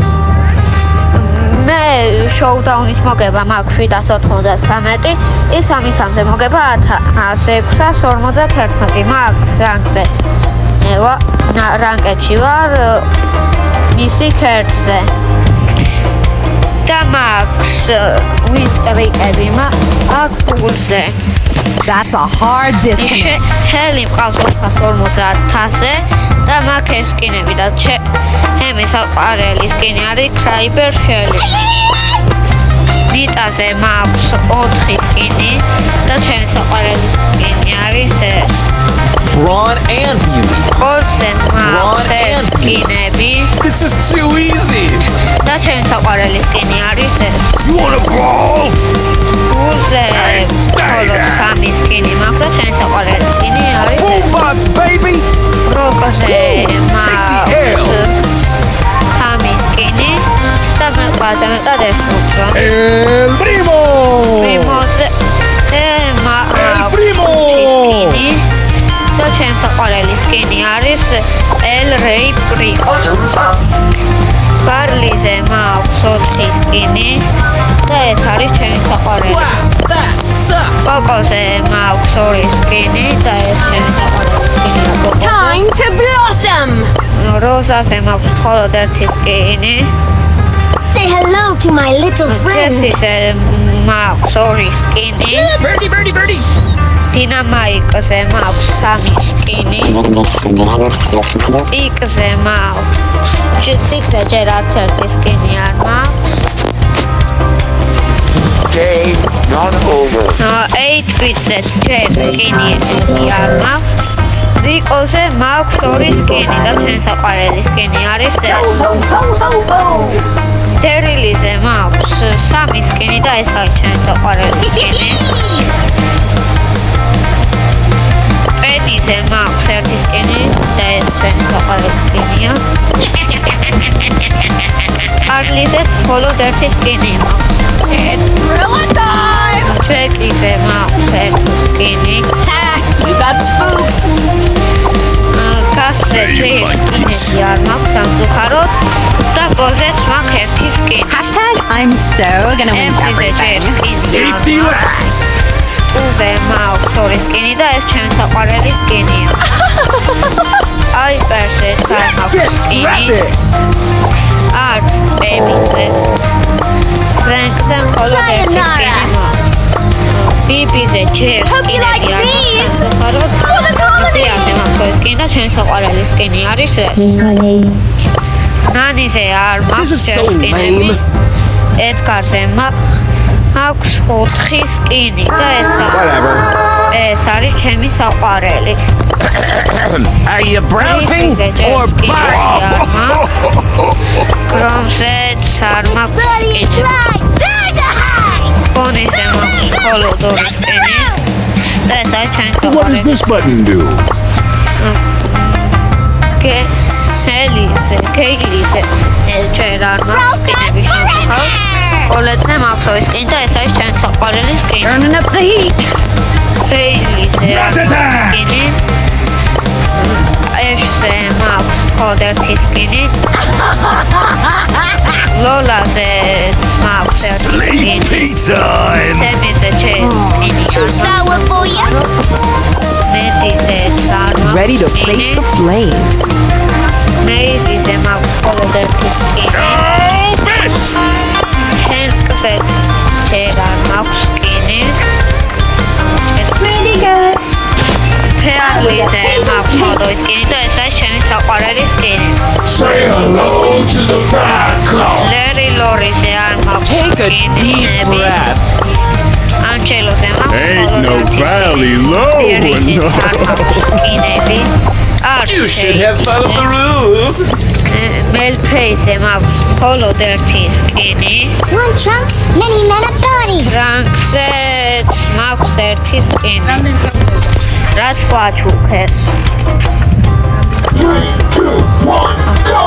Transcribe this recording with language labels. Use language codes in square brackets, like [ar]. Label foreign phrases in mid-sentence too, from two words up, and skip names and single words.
[ka] მე შოუდაუნის მოგება მაქვს 793, ის 3-ზე მოგება 1651 მაქვს რანგზე. რანგებში ვარ მისი ქერცზე. და მაქვს ვისტრიკები აქ პულზე. [en] That's a hard disconnect. [ka] ჰელი მყავს 450-ზე და მაქვს ეს სკინები და ჩემი საყვარელი სკინი არის Kraber Shelly. ნიტაზე მაქვს 4 სკინი და ჩემი საყვარელი სკინი არის ეს. [en] Brawn and beauty. [ka] კორზე მაქვს ეს სკინები. [en] This is too easy. [ka] და ჩემი საყვარელი სკინი არის ეს. [en] You wanna brawl? [ka] გულზე მხოლოდ 3 სკინი მაქვს და ჩემი საყვარელი სკინი არის ეს. [en] Boombox, baby. [ka] როკოზე მაქვს 3 სკინი და მე ყველაზე მეტად ეს ვუქრო. El Primo. პრიმოზე მაქვს Primo. 5 სკინი და ჩემი საყვარელი სკინი არის El Rey Primo. ბარლიზე მაქვს 4 სკინი და ეს არის ჩემი საყვარელი. [en] Wow, that sucks. [ka] კოკოზე მაქვს 2 სკინი და ეს ჩემი საყვარელი სკინია კოკოზე. [en] Time to blossom. [ka] როზაზე მაქვს მხოლოდ 1 სკინი. [en] Say hello to my little friend. [ka] ჯესიზე მაქვს 2 სკინი. [en] Birdie, birdie, birdie. [ka] დინამაიკზე მაქვს 3 სკინი. ტიკზე მაქვს ტიკზე ჯერ არც 1 სკინი არ მაქვს. [en] Game not over. [ka] 8-bit-ზეც ჯერ სკინი არ მაქვს. რიკოზე მაქვს 2 სკინი და ჩემი საყვარელი სკინი არის ეს. დერილიზე მაქვს 3 სკინი და ეს არის ჩემი საყვარელი სკინი. პედიზე მაქვს 1 სკინი და ეს ჩემი საყვარელი სკინია. არლიზეც მხოლოდ 1 სკინი მაქვს. [en] Gorilla time. [ka] ჩეკიზე მაქვს 1 სკინი. [en] You got spooked. [ka] გასზე ჯერ სკინები არ მაქვს სამწუხაროდ და გოზეც მაქვს 1 სკინი. [en] I'm so gonna win [ka] ემზიზე ჯერ [en] everything. Safety last. [ka] სტუზე მაქვს 2 სკინი და ეს ჩემი საყვარელი სკინია. აიპერზე არ მაქვს [en] Let's [ka] სკინი. [en] grab it. [ka] არც ბებიზე. ფრენკზე მხოლოდ 1 სკინი მაქვს. ბიბიზე ჯერ სკინები არ მაქვს სამწუხაროდ. დიაზე მაქვს 2 სკინი და ჩემი საყვარელი სკინი არის ეს. ნანიზე არ [en] This [ka] მაქვს [en] is [ka] ჯერ [en] so [ka] სკინები. [en] lame. [ka] ედგარზე აქვს 4 სკინი და [en] Whatever. [ka] ეს არის ჩემი საყვარელი. [en] Are you browsing or buying? [ka] Chrome-ზეც არ მაქვს სკინი. ფონიზე მაქვს მხოლოდ 2 სკინი და ეს არის ჩემი [en] What does [ka] საყვარელი. [en] this button do? [ka] კეილიზე ჯერ არ მაქვს სკინები სამწუხაროდ. კოლეტზე მაქვს 2 სკინი და ეს არის ჩემი საყვარელი სკინი. [en] Turning up the heat. [ka] ფეილიზე არ მაქვს სკინი. ეშზე მაქვს მხოლოდ 1 სკინი. ლოლაზე მაქვს 1 სკინი. [en] time. [ka] სემიზე ჯერ სკინი. მედიზეც არ მაქვს [en] Ready to face the flames. [ka] მეიზიზე მაქვს მხოლოდ 1 სკინი. ჰენკზეც ჯერ არ მაქვს სკინი. ფეარლიზე მაქვს მხოლოდ 2 სკინი და ეს არის ჩემი საყვარელი სკინი. [en] Say hello to the bad clown. [ka] ლერი ლორიზე არ მაქვს [en] Take a deep [ka] სკინები. [en] breath. [ka] ანჩელოზე მაქვს [en] Ain't [ka] მხოლოდ [en] no [ka] 1 სკინი. [en] valley low [ka] დერიზეც არ [en] enough. [ka] მაქვს სკინები. არც [en] You should have followed the rules. [ka] მელფეისზე მაქვს მხოლოდ ერთი სკინი. [en] One trunk, many men ability. [ka] ფრანკზეც მაქვს ერთი სკინი. რაც გვაჩუქეს. [en] 3, 2, 1, go!